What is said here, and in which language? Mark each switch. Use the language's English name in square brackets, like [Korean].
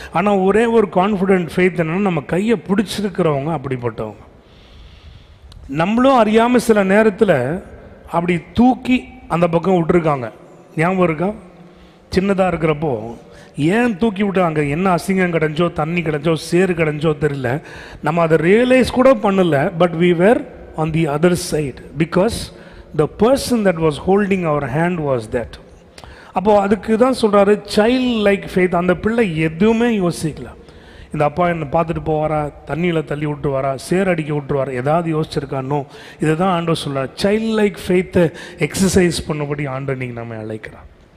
[Tamil] ஆனால் ஒரே ஒரு கான்ஃபிடென்ட் ஃபெய்த் என்னன்னா, நம்ம கையை பிடிச்சிருக்கிறவங்க அப்படிப்பட்டவங்க. நம்மளும் அறியாமல் சில நேரத்தில் அப்படி தூக்கி அந்த பக்கம் விட்டுருக்காங்க. ஞாபகம் இருக்கா? சின்னதாக இருக்கிறப்போ ஏன் தூக்கி விட்டாங்க? என்ன அசிங்கம் கிடைச்சோ, தண்ணி கிடைச்சோ, சேறு கிடைச்சோ தெரியல. நம்ம அதை ரியலைஸ் கூட பண்ணல. [English] But we were on the other side because the person that was holding our hand was that. [Tamil] அப்போ அதுக்கு தான் சொல்றாரு சைல்ட் லைக் ஃபெய்த். அந்த பிள்ளை எதுவுமே யோசிக்கல. இந்த அப்பா என்னை பார்த்துட்டு போவாரா, தண்ணியில் தள்ளி விட்டுருவாரா, சேர் அடிக்க விட்டுருவாரா, ஏதாவது யோசிச்சிருக்கானோ? இதை தான் ஆண்டவர் சொல்கிறார். சைல்ட் லைக் ஃபெய்த்தை எக்ஸசைஸ் பண்ணபடி ஆண்டவர் நீங்கள் நம்ம அழைக்கிறார்.